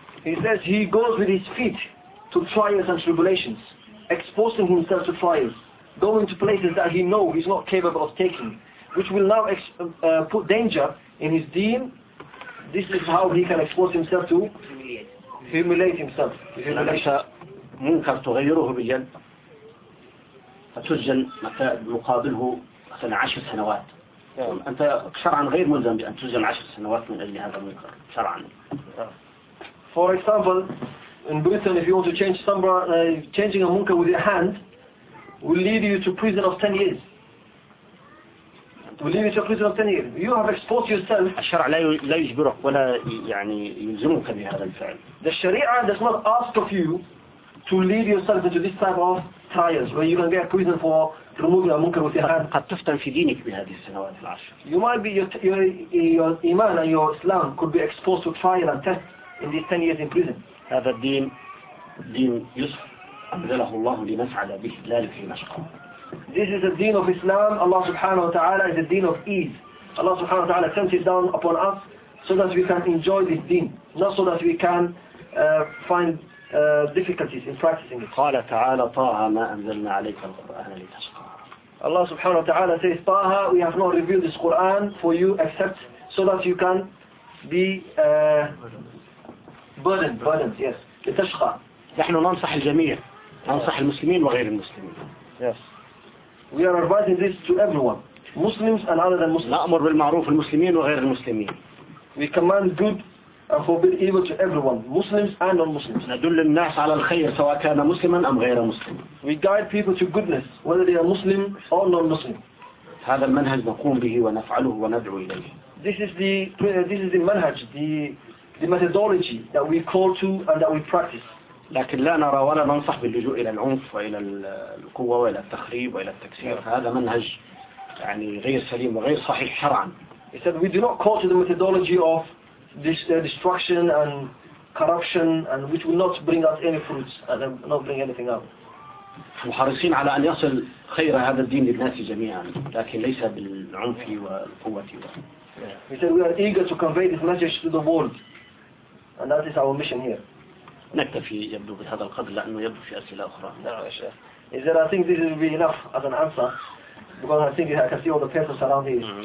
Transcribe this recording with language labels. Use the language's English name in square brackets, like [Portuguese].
[English] He says he goes with his feet to trials and tribulations, exposing himself to trials, going to places that he knows he's not capable of taking, which will now put danger in his deen. This is how he can expose himself to humiliate himself. [Arabic] ليس منكر تغيره باليد فتسجن مقابله مثلا 10 سنوات. [English] Yeah. [Arabic] أنت شرعا غير ملزم بأن تسجن 10 سنوات من أجل هذا المنكر شرعا. [English] For example, in Britain, if you want to change changing a munkar with your hand, will lead you to prison of 10 years. Will lead you to prison of 10 years. You have exposed yourself. [Arabic] الشرع لا يجبرك ولا يعني يلزمك بهذا الفعل. [English] The Sharia does not ask of you to lead yourself into this type of trials where you can get prison for removing a munkar with your hand. [Arabic] قد تفتن في دينك بهذه السنوات العشر. [English] You might be your iman and your Islam could be exposed to trial and test. In these 10 years in prison. [Arabic] هذا الدين دين يوسف أبدله الله لنسعد به لا لكي نشقى. [English] This is the deen of Islam. Allah subhanahu wa ta'ala is the deen of ease. Allah subhanahu wa ta'ala sent it down upon us so that we can enjoy this deen, not so that we can find difficulties in practicing it. [Arabic] قال تعالى طه ما أنزلنا عليك القرآن لتشقى. [English] Allah subhanahu wa ta'ala says طه, we have not revealed this Quran for you except so that you can be burdened, yes. [Arabic] لتشقى. نحن ننصح الجميع. ننصح المسلمين وغير المسلمين. [English] Yes. We are advising this to everyone. Muslims and other than Muslims. [Arabic] نأمر بالمعروف المسلمين وغير المسلمين. [English] We command good and forbid evil to everyone. Muslims and non-Muslims. [Arabic] ندل الناس على الخير سواء كان مسلما أم غير مسلم. [English] We guide people to goodness whether they are Muslim or non-Muslim. [Arabic] هذا المنهج نقوم به ونفعله وندعو إليه. [English] This is the manhaj, the methodology that we call to and that we practice. [Arabic] لكن لا نرى ولا ننصح باللجوء إلى العنف وإلى القوة وإلى التخريب وإلى التكسير. هذا منهج يعني غير سليم وغير صحيح شرعا. [English] He said we do not call to the methodology of this destruction and corruption and which will not bring us any fruits and not bring anything out. [Arabic] محرصين على أن يصل خير هذا الدين للناس جميعا لكن ليس بالعنف والقوة. [English] Yeah. He said we are eager to convey this message to the world. And that is our mission here. [Arabic] نكتفي يبدو بهذا القدر لأنه يبدو في أسئلة أخرى. نعم يا شيخ. [English] إذا I think this will be enough as an answer because I think you have to see all the papers around here.